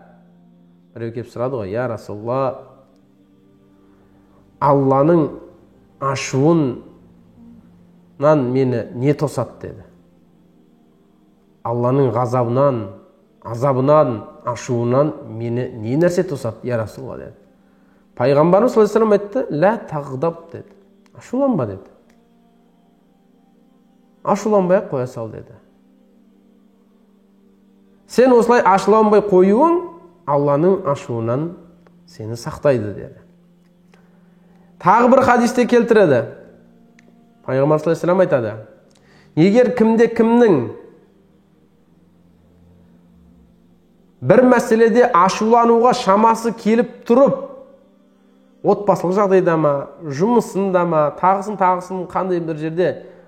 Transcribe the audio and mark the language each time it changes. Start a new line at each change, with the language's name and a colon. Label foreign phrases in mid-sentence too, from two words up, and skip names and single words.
Kazakh: Біреу кеп сұрады ғой,
Arabic: يا رسول الله,
Kazakh: Алланың ашуынан мені не тосады деді. Алланың азабынан, ашуынан мені не нәрсе тосады,
Arabic: يا رسول الله
Kazakh: деді. Пайғамбарымыз
Arabic: صلى الله عليه وسلم
Kazakh: айтты,
Arabic: لا تغضب
Kazakh: деді. Ашуланба деді. Ашуланбай қоя сал деді. Сен осылай ашуланбай қоюың Алланың ашуынан сені сақтайды деді. Тағы бір хадисте келтіреді. Пайғамбар
Arabic: صلى الله عليه وسلم
Kazakh: айтады, егер кімде кімнің бір мәселеде ашулануға шамасы келіп тұрып, отбасылық жағдайда ма, жұмысында ма, тағысын қандай бір жерде